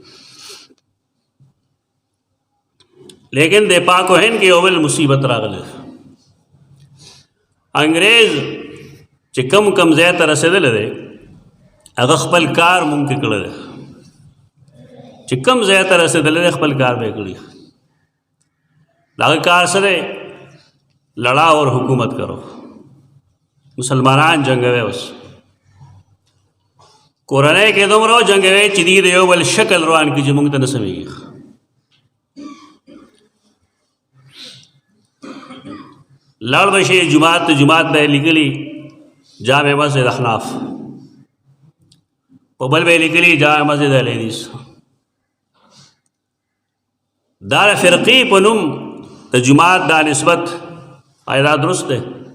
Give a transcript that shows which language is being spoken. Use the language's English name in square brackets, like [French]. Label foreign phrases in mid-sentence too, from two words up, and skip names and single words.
[Pashto] لیکن د پاک و هند کې یو بل مصیبت راغله انګریز چې کم ځای ته رسېدلی دی هغه خپل کار مونږ کې کړی دی چې کم ځای ته رسېدلی دی خپل کار به یې کړي د هغه کار څه دی [Urdu] لڑا اور حکومت کرو [Pashto] مسلمانان جنګوي اوس کورنۍ کې دومره جنګوي چې دی د یو بل شکل روان کړي چې مونږ ته نه سمېږي لړ بشي جماعت به لیکلي جامع مسجد احناف په بل به لیکلي جامع مسجد اهل حدیث دا فرقې په نوم د جماعت دا نسبت آیا دا درست دی؟